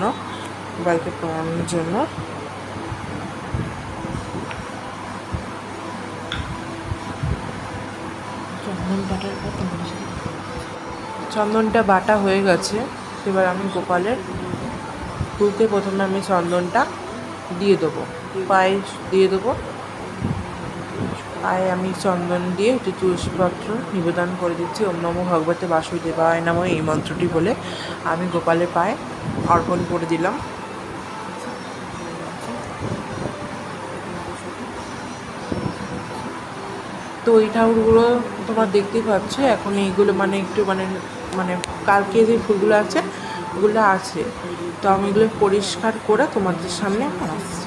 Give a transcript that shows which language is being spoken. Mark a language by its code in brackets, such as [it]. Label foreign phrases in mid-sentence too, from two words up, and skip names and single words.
[bn] গোপালকে পরানোর জন্য চন্দনটা বাটা হয়ে গেছে। এবার আমি গোপালের ফুলতে প্রথমে আমি চন্দনটা দিয়ে দেবো, পায়ে দিয়ে দেবো। পায়ে আমি চন্দন দিয়ে একটু তুলসীপত্র নিবেদন করে দিচ্ছি। [sa] ওম নমো ভগবতে বাসুদেবায় নমঃ [bn] এই মন্ত্রটি বলে আমি গোপালের পায়ে অর্পণ করে দিলাম। তো এই ঠাকুরগুলো তোমরা দেখতেই পাচ্ছ, এখন এইগুলো মানে একটু মানে মানে কালকে যে ফুলগুলো আছে ওগুলো আছে, তো আমি এগুলো পরিষ্কার করে তোমাদের সামনে আসছি।